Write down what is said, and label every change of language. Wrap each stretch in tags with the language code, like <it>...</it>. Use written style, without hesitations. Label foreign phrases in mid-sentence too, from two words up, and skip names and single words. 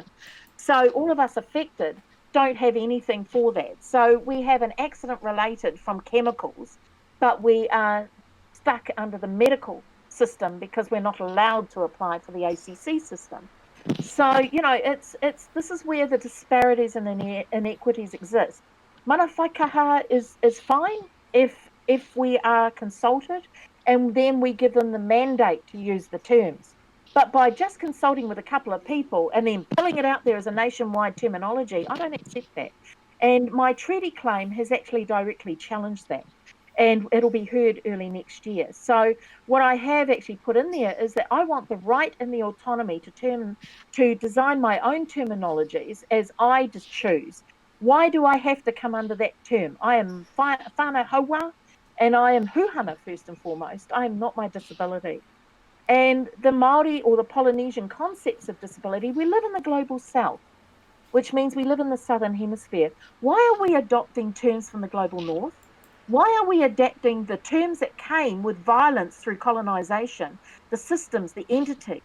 <en>So all of us affected don't have anything for that. So we have an accident related from chemicals, but we are stuck under the medical system because we're not allowed to apply for the ACC system. So, you know, this is where the disparities and inequities exist.</en> <mi>Mana whaikaha</mi> <en>is fine if we are consulted and then we give them the mandate to use the terms. But by just consulting with a couple of people and then pulling it out there as a nationwide terminology, I don't accept that. And my treaty claim has actually directly challenged that. And it'll be heard early next year. So what I have actually put in there is that I want the right and the autonomy to design my own terminologies as I just choose. Why do I have to come under that term? I am</en> <mi>whānau haua</mi> <en>and I am Huhana first and foremost. I am not my disability. And the Māori or the Polynesian concepts of disability, we live in the global south, which means we live in the southern hemisphere. Why are we adopting terms from the global north? Why are we adapting the terms that came with violence through colonization, the systems, the entities?</en>